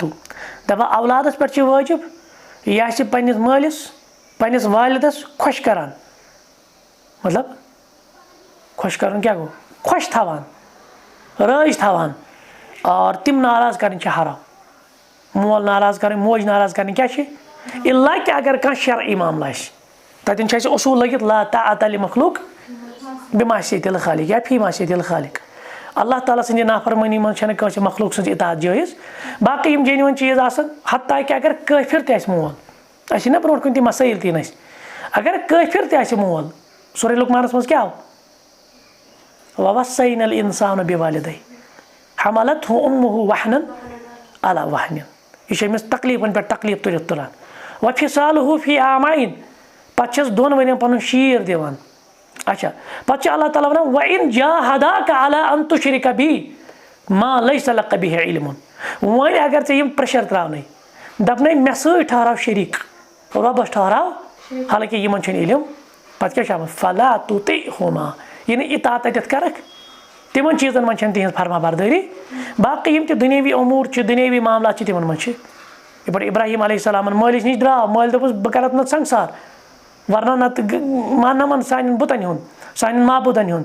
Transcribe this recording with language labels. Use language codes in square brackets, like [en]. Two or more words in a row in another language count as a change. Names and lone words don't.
[ks] دَپان اولادَس پٮ۪ٹھ چھِ وٲجِب یہِ آسہِ پنٛنِس مٲلِس پنٛنِس والِدَس خۄش کَران, مطلب خۄش کَرُن کیٛاہ گوٚو, خۄش تھاوان, رٲضۍ تھاوان, اور تِم ناراض کَرٕنۍ چھِ حرام. مول ناراض کَرٕنۍ, موج ناراض کَرٕنۍ کیٛاہ چھِ اِلا کہِ اگر کانٛہہ شرعی معاملہٕ آسہِ تَتٮ۪ن چھِ اَسہِ اصوٗل لٲگِتھ [ar] لا طاعۃ لِمخلوق بِمعصیۃ الخالق یا فی معصیۃ الخالق. [ks] اللہ تعالیٰ سٕنٛدِ نافرمٲنی منٛز چھَنہٕ کٲنٛسہِ مخلوق سٕنٛز اطاعت جٲیِز. باقٕے یِم جینوَن چیٖز آسان حتیٰ کہِ اگر کٲفِر تہِ آسہِ مول, اَسہِ چھِنہ برونٛٹھ کُن تہِ مسٲیِل تہِ اَسہِ, اگر کٲفِر تہِ آسہِ مول سورُے لُقمانَس منٛز کیٛاہ آو [ar] وَوَصَّیْنَا الْإِنسَانَ بِوَالِدَیْهِ حَمَلَتْهُ أُمُّهُ وَحْنًا عَلَىٰ وَحْنٍ. [ks] یہِ چھِ أمِس تکلیٖفَن پٮ۪ٹھ تکلیٖف تُلِتھ تُلان. [ar] وَفِصَالُهُ فِی عامَیْن, [ks] پَتہٕ چھَس 2 ؤرۍیَن پَنُن شیٖر دِوان. اچھا پَتہٕ چھُ اللہ تعالیٰ وَنان [ar] وَإِن جَاهَدَاكَ عَلَىٰ أَن تُشْرِكَ بِی مَا لَیسَ لَکَ بِهِ عِلْمٌ. [ks] وۄنۍ اگر ژےٚ یِم پرٛیشَر ترٛاونَے دَپنَے مےٚ سۭتۍ ٹھہراو شریٖک, رۄبَس ٹھہراو حالانکہِ یِمَن چھُنہٕ علم, پَتہٕ کیٛاہ چھُ آمُت [ar] فَلا تُطِعْهُمَا, [ks] یہِ نہٕ اطاعت تَتٮ۪تھ کَرَکھ تِمَن چیٖزَن منٛز چھَنہٕ تِہِنٛز فرما بردٲری. باقٕے یِم تہِ دُنیٲوی اموٗر چھِ دُنیٲوی معاملات چھِ تِمَن منٛز چھِ یِتھ پٲٹھۍ ابراہیٖم علیہ السلامَن مٲلِس نِش درٛاو, مٲلۍ دوٚپُس بہٕ کَرَتھ نَتہٕ سنٛگسار وَرنا نَتہٕ ماننَمَن سانٮ۪ن بُتَن ہُنٛد سانٮ۪ن معبوٗدَن ہُنٛد.